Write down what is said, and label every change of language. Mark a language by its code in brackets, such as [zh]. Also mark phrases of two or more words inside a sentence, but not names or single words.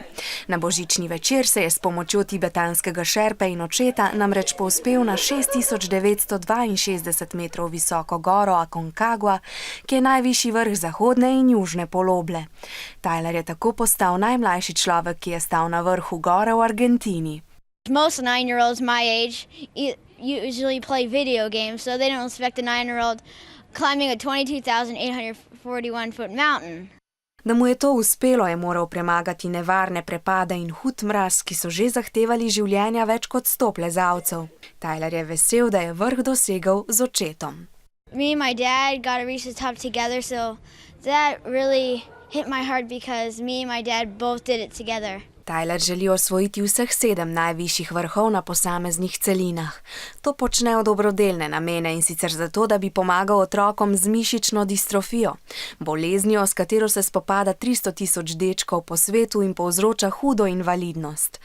[sl] Na božični večer se je s pomočjo tibetanskega šerpe in očeta namreč povzpel na 6962 metrov visoko goro Aconcagua, ki je najvišji vrh zahodne in južne poloble. Tyler je tako postal najmlajši človek, ki je stal na vrhu gore v Argentini. [en] Most 9-year-olds my age usually play video games, so they don't expect a 9-year-old climbing a 22,841-foot mountain. [sl] Da mu je to uspelo, je moral premagati nevarne prepade in hud mraz, ki so že zahtevali življenja več kot 100 plezalcev. Tyler je vesel, da je vrh dosegel z očetom. [en] Me and my dad got to reach the top together, so that really hit my heart because me and my dad both did it together. [sl] Tyler želi osvojiti vseh 7 najvišjih vrhov na posameznih celinah. To počne v dobrodelne namene in sicer zato, da bi pomagal otrokom z mišično distrofijo, boleznijo, s katero se spopada 300,000 dečkov po svetu in povzroča hudo invalidnost.